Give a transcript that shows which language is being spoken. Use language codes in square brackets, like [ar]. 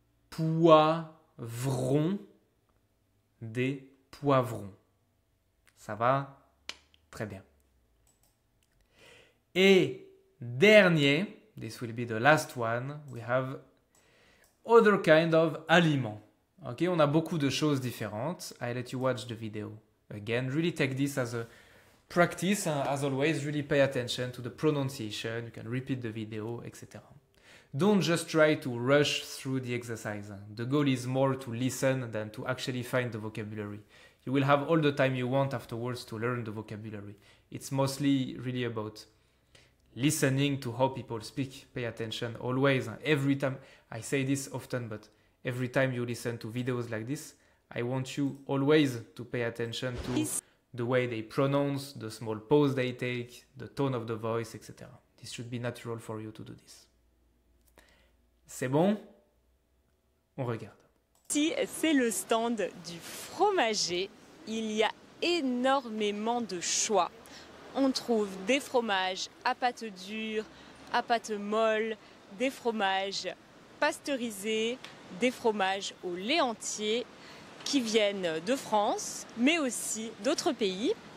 [fr] Poivron. Des poivrons. Ça va? Très bien. Et dernier, [en] this will be the last one, we have other kind of aliments. [fr] Okay, on a beaucoup de choses différentes. [en] I let you watch the video again. Really take this as a practice. As always, really pay attention to the pronunciation. You can repeat the video, etc. Don't just try to rush through the exercise. The goal is more to listen than to actually find the vocabulary. You will have all the time you want afterwards to learn the vocabulary. It's mostly really about listening to how people speak. Pay attention always. Every time, I say this often, but every time you listen to videos like this, I want you always to pay attention to the way they pronounce, the small pause they take, the tone of the voice, etc. This should be natural for you to do this. [fr] C'est bon? On regarde. Ici, c'est le stand du fromager. Il y a énormément de choix. On trouve des fromages à pâte dure, à pâte molle, des fromages pasteurisés, des fromages au lait entier qui viennent de France, mais aussi d'autres pays.